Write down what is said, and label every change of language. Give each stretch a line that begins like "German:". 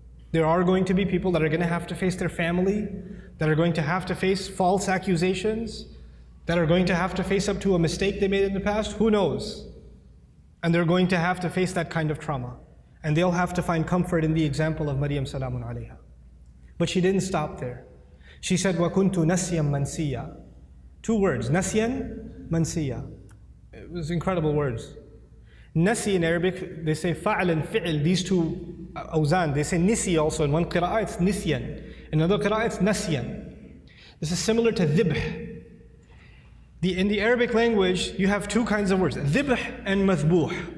English: There are going to be people that are going to have to face their family, that are going to have to face false accusations, that are going to have to face up to a mistake they made in the past. Who knows? And they're going to have to face that kind of trauma. And they'll have to find comfort in the example of Maryam salamun alayha. But she didn't stop there. She said,
Arabic: وَكُنْتُ نَسْيًا مَنْسِيًّا.
English: 2 words, nasyan, mansiya. It was incredible words. Nasi in Arabic, they say fa'al and fi'il, these two awzan. They say nisi also. In one qira'ah it's nisyan. In another qira'ah it's nasyan. This is similar to dhibh. In the Arabic language, you have 2 kinds of words, dhibh and mathbuh.